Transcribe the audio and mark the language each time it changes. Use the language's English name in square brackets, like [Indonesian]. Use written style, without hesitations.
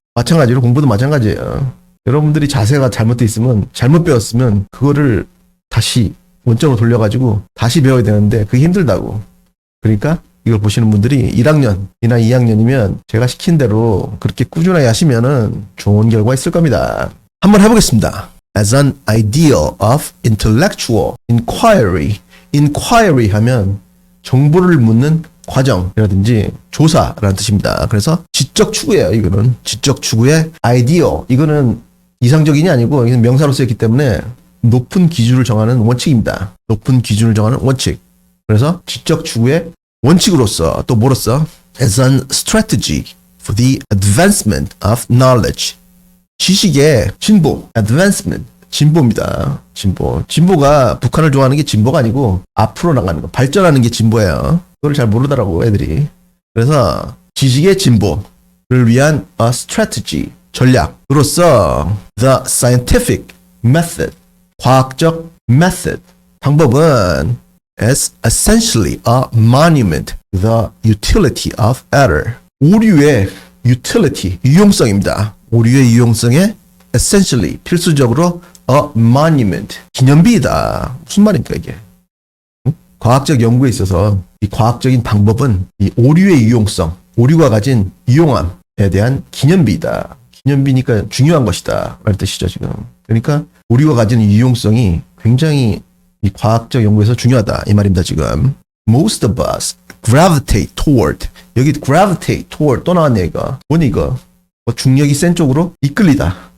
[Korean] 마찬가지로 공부도 마찬가지예요. 여러분들이 자세가 잘못돼 있으면, 잘못 배웠으면 그거를 다시 원점으로 돌려가지고 다시 배워야 되는데 그게 힘들다고. 그러니까 이걸 보시는 분들이 1학년이나 2학년이면 제가 시킨 대로 그렇게 꾸준하게 하시면은 좋은 결과 있을 겁니다. 한번 해보겠습니다. [English] As an ideal of intellectual inquiry. [Korean] inquiry 하면 정보를 묻는 과정이라든지 조사라는 뜻입니다. 그래서 지적 추구예요. 이거는 지적 추구의 ideal. 이거는 이상적인이 아니고 이건 명사로 쓰였기 때문에 높은 기준을 정하는 원칙입니다. 높은 기준을 정하는 원칙. 그래서 지적 추구의 원칙으로서 또 뭐로써 [English] as an strategy for the advancement of knowledge. [Korean] 지식의 진보, advancement, 진보입니다. 진보. 진보가 북한을 좋아하는 게 진보가 아니고 앞으로 나가는 거, 발전하는 게 진보예요. 그걸 잘 모르더라고 애들이. 그래서 지식의 진보를 위한 [English] a strategy, [Korean] 전략으로서 [English] the scientific method, 과학적 method, 방법은 is essentially a monument to the utility of error. [Korean] 오류의 utility, 유용성입니다. 오류의 유용성에 essentially, 필수적으로 a monument, 기념비이다. 무슨 말입니까 이게? 과학적 연구에 있어서 이 과학적인 방법은 이 오류의 유용성, 오류가 가진 유용함에 대한 기념비이다. 기념비니까 중요한 것이다 라는 뜻이죠 지금. 그러니까 오류가 가진 유용성이 굉장히 이 과학적 연구에서 중요하다 이 말입니다 지금. [English] Most of us gravitate toward. [Korean] 여기 gravitate toward 또 나왔네 이거. 뭐니 이거? 중력이 센 쪽으로 이끌리다.